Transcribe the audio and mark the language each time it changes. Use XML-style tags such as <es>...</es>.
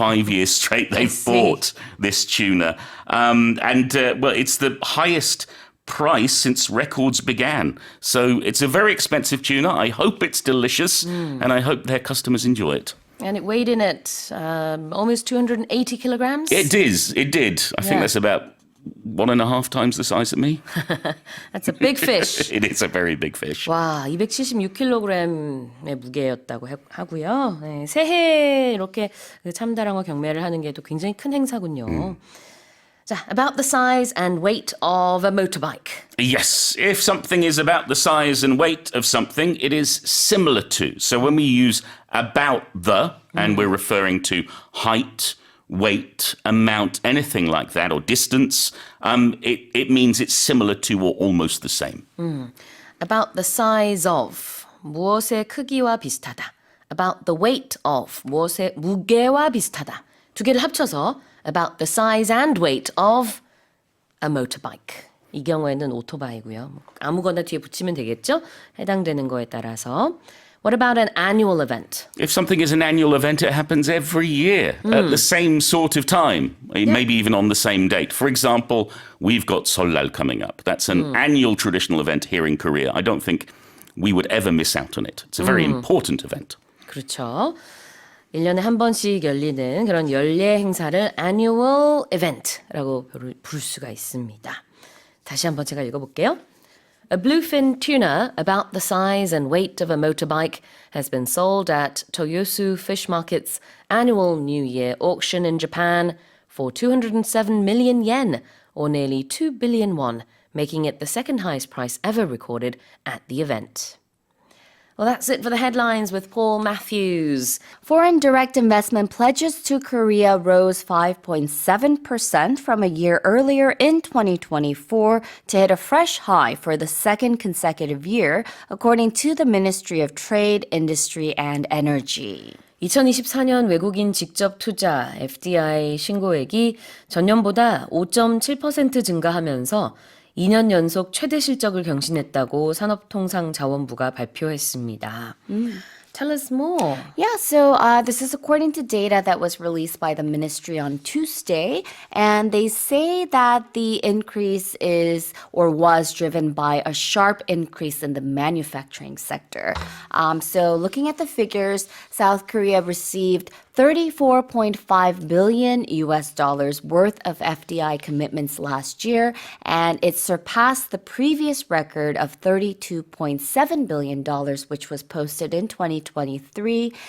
<en>5 years straight they bought this tuna. Well, it's the highest price since records began. So it's a very expensive tuna. I hope it's delicious, and I hope their customers enjoy it. And it weighed in at almost 280 kilograms? It did. I think that's about 1.5 times the size of me. That's a big fish. It is a very big fish.</en> <ko>와, 276kg의 무게였다고 하고요. 네, 새해 이렇게 참다랑어 경매를 하는 게 또 굉장히 큰 행사군요.</ko> <en>자, about the size and weight of a motorbike. Yes, if something is about the size and weight of something, it is similar to. So when we use about the, and we're referring to height, weight, amount, anything like that, or distance, it means it's similar to or almost the same. About the size of,</en> <ko>무엇의 크기와 비슷하다.</ko> <en>About the weight of,</en> <ko>무엇의 무게와 비슷하다. 두 개를 합쳐서</ko> <en>about the size and weight of a motorbike.</en> <ko>이 경우에는 오토바이고요. 아무거나 뒤에 붙이면 되겠죠? 해당되는 거에 따라서.</ko> <en>What about an annual event? If something is an annual event, it happens every year at the same sort of time, maybe even on the same date. For example, we've got Seollal coming up. That's an annual traditional event here in Korea. I don't think we would ever miss out on it. It's a very important event.</en> <ko>그렇죠. 1년에 한 번씩 열리는 그런 연례 행사를 annual event라고 부를 수가 있습니다. 다시 한번 제가 읽어볼게요.</ko> <en>A bluefin tuna about the size and weight of a motorbike has been sold at Toyosu Fish Market's annual New Year auction in Japan for 207 million yen, or nearly 2 billion won, making it the second highest price ever recorded at the event. Well, that's it for the headlines with Paul Matthews. Foreign direct investment pledges to Korea rose 5.7% from a year earlier in 2024 to hit a fresh high for the second consecutive year, according to the Ministry of Trade, Industry and Energy.</en> <ko>2024년 외국인 직접 투자 FDI 신고액이 전년보다 5.7% 증가하면서 2년 연속 최대 실적을 경신했다고 산업통상자원부가 발표했습니다.</ko> <en>Tell us more. Yeah, so this is according to data that was released by the ministry on Tuesday, and they say that the increase is or was driven by a sharp increase in the manufacturing sector. So looking at the figures, South Korea received $34.5 billion US dollars worth of FDI commitments last year, and it surpassed the previous record of $32.7 billion, which was posted in 2023.</en>